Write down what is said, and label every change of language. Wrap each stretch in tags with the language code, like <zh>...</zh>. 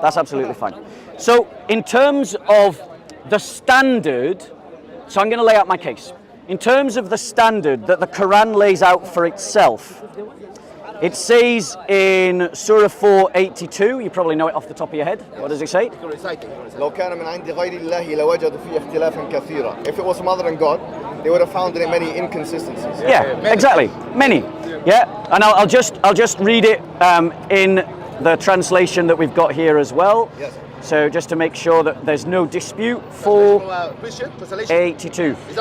<en>That's absolutely fine. So in terms of the standard, so I'm going to lay out my case. In terms of the standard that the Quran lays out for itself, it says in Surah 482, you probably know it off the top of your head. What does it say?</en> <ar>لو كان من عند غير الله لوجدوا فيه اختلافا كثيرا.</ar> <en>If it was from other than God, they would have found in it many inconsistencies. Yeah, exactly. Many. Yeah, and I'll just read it in the translation that we've got here as well. Yes. So just to make sure that there's no dispute. 482.</en>